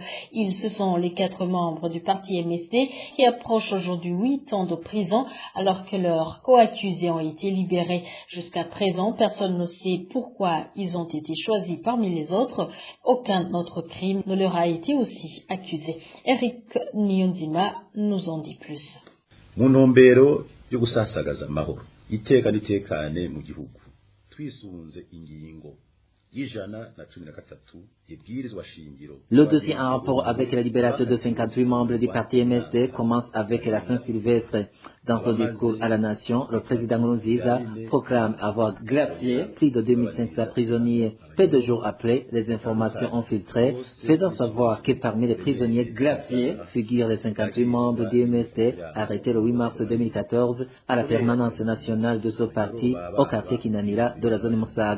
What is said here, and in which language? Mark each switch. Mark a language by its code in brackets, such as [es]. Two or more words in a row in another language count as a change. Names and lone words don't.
[fr] Ce sont les 4 membres du parti MSD qui approchent aujourd'hui 8 ans de prison alors que leurs co-accusés ont été libérés. Jusqu'à présent, personne ne sait pourquoi ils ont été choisis parmi les autres. Aucun autre crime ne leur a été aussi accusé. Eric Nyonzima nous en dit plus. [rn] Munombero yo gusasagaza amahoro iteka nitekane mu gihugu twisunze ingingo y'ijana na 13 y'ibwirizwa shingiro. [fr] Le dossier en rapport avec la libération de 58 membres du parti MSD commence avec la Saint-Sylvestre. Dans son discours à la nation, le président Nkurunziza proclame avoir gratifié plus de 2500 prisonniers. Peu de jours après, les informations ont filtré, faisant savoir que parmi les prisonniers gratifiés figurent les 58 membres du MSD arrêtés le 8 mars 2014 à la permanence nationale de ce parti au quartier Kinanira de la zone Moussag.